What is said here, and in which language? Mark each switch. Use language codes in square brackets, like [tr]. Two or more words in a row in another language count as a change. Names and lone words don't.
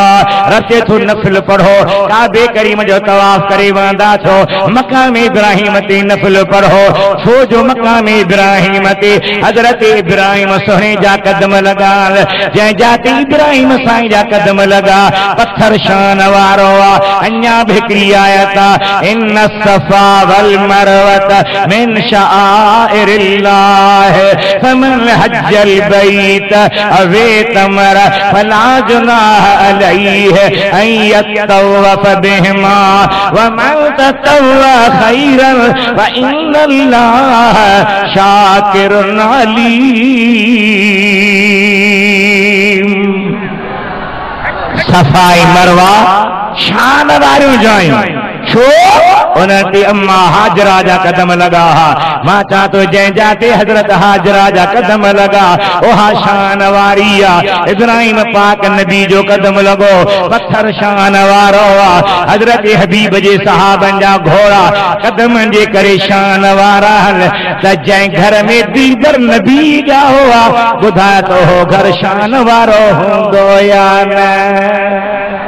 [sd] रते थो नफ़िल पढ़ो काबे करीम जो तवाफ करे वंदा छो मक़ाम इब्राहीम ते नफ़िल पढ़ो छो जो मक़ाम इब्राहीम ते हज़रत इब्राहीम सुहिणे जा कदम लॻा जंहिं जाते इब्राहीम साईं जा कदम लगा पत्थर शान वारो अन्या भिकरी आयता [ar] إن الصفا والمروة من شعائر الله فمن حج البيت أو اعتمر فلا جناح عليه أن يطوف بهما ومن تطوع خيرا وإن الله شاكر عليم. [sd] सफाई मरवा शान वारियूं जायूं छो उनते अम्मा हाजरा जा कदम लगा हा। मां चा तो जंहिं जाते हजरत हाजरा जा कदम लगा ओहा शान वारी आ। इब्राहिम पाक नबी जो कदम लगो पत्थर शान वारो आ। हजरत हबीब जे सहाबन जा घोड़ा कदम जे करे शान वारा त जंहिं घर में दीदर नबी जा हुआ ॿुधाए तो हो घर शान वारो हूंदो या न।